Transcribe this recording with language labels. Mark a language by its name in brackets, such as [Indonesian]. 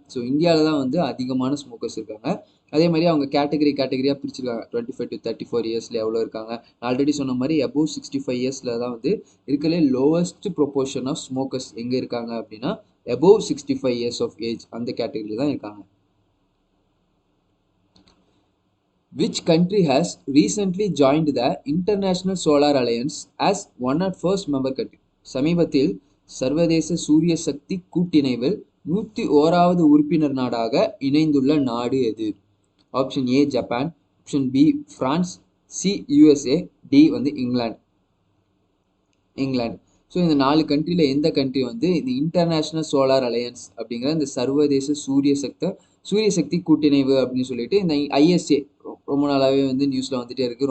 [Tamil] So இந்தியாவில் தான் வந்து அதிகமான ஸ்மோக்கர்ஸ் இருக்காங்க. அதே மாதிரி அவங்க கேட்டகரியாக பிரிச்சிருக்காங்க. 25 to 34 இயர்ஸில் எவ்வளோ இருக்காங்க. ஆல்ரெடி சொன்ன மாதிரி above 65 இயர்ஸில் தான் வந்து இருக்கிற லோவஸ்ட் ப்ரொபோர்ஷன் ஆஃப் ஸ்மோக்கர்ஸ் எங்கே இருக்காங்க அப்படின்னா above 65 இயர்ஸ் ஆஃப் ஏஜ் அந்த கேட்டகரியில் தான் இருக்காங்க. [English] Which country has recently joined the International Solar Alliance as 101st member country? [Tamil] சமீபத்தில் சர்வதேச சூரிய சக்தி கூட்டிணைவில் 101வது உறுப்பினர் நாடாக இணைந்துள்ள நாடு எது? Option A Japan, option B France, C USA, D வந்து இங்கிலாந்து. ஸோ இந்த 4 கண்ட்ரியில் எந்த கண்ட்ரி வந்து இந்த இன்டர்நேஷ்னல் சோலார் அலையன்ஸ் அப்படிங்கிற இந்த சர்வதேச சூரிய சக்தி கூட்டிணைவு அப்படின்னு சொல்லிட்டு இந்த ஐஎஸ்ஏ ரொம்ப நாளாகவே வந்து நியூஸில் வந்துட்டே இருக்குது.